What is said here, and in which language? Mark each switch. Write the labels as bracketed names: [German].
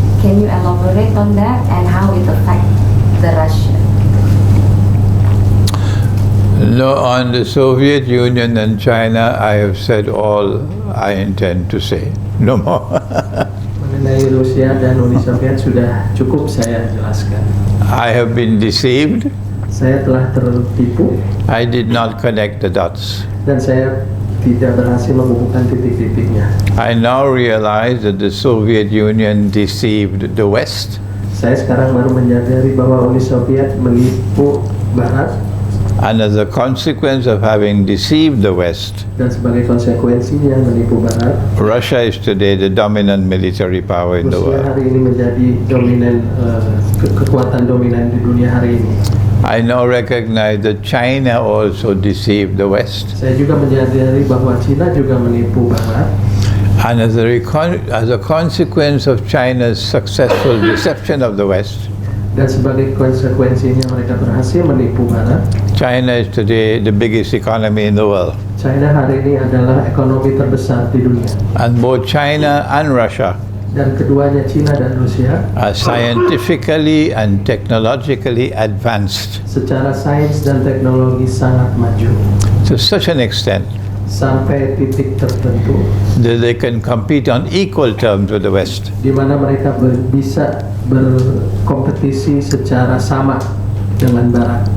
[English] Can you elaborate on that and how it affects the Russia? No, on the Soviet Union and China, I have said all I intend to say. No more. [Indonesian] Mengenai Rusia dan Uni Soviet sudah cukup saya jelaskan. [English] I have been deceived. [Indonesian] Saya telah tertipu [English] I did not connect the dots. [Indonesian] dan saya tidak berhasil menghubungkan titik-titiknya. [English] I now realize that the Soviet Union deceived the West. [Indonesian] Saya sekarang baru menyadari bahwa Uni Soviet menipu Barat, [English] And as a consequence of having deceived the West, [Indonesian] dan sebagai konsekuensinya menipu Barat, [English] Russia is today the dominant military power in the [Indonesian] Rusia [English] world. [Indonesian] hari ini menjadi dominan, kekuatan dominan di dunia hari ini. [English] I now recognize that China also deceived the West. [Indonesian] Saya juga menyadari bahwa Cina juga menipu Barat, [English] And as a consequence of China's successful deception of the West, [Indonesian] dan sebagai konsekuensinya mereka berhasil menipu Barat. [English] China is today the biggest economy in the world. [Indonesian] China hari ini adalah ekonomi terbesar di dunia, [English] And both China and Russia [Indonesian] dan keduanya Cina dan Rusia [English] are scientifically and technologically advanced [Indonesian] secara sains dan teknologi sangat maju [English] to such an extent [Indonesian] sampai titik tertentu [English] that they can compete on equal terms with the West. [Indonesian] di mana mereka bisa berkompetisi secara sama dengan Barat.